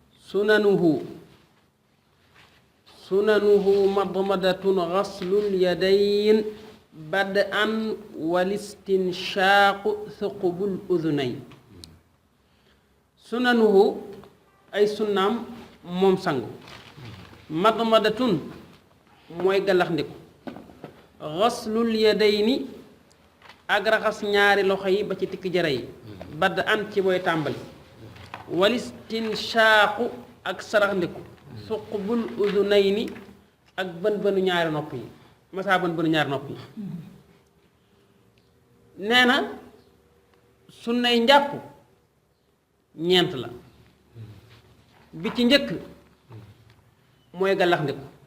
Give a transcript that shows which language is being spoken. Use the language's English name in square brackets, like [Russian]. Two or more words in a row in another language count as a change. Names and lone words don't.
[Arabic] سننه مضمضة غسل اليدين بدءا والاستنشاق ثقب الأذنين. [Wolof] Sunanuhu ay sunnaam moom sangu madmadatun mooy galax ndiku [Arabic] غسل اليدين [Wolof] ak raxas ñaari loxo yi ba ci tikk jara yi bad'an ci booy tàmbali [Arabic] والاستنشاق [Wolof] ak sarax ndiku [Arabic] ثقب الأذنين [Wolof] ak bën bënu ñaari nopp yi masaa bën bënu ñaari nopp yi nee na sunnay njàpp ñeent la bi ci njëkk mooy galax ndiku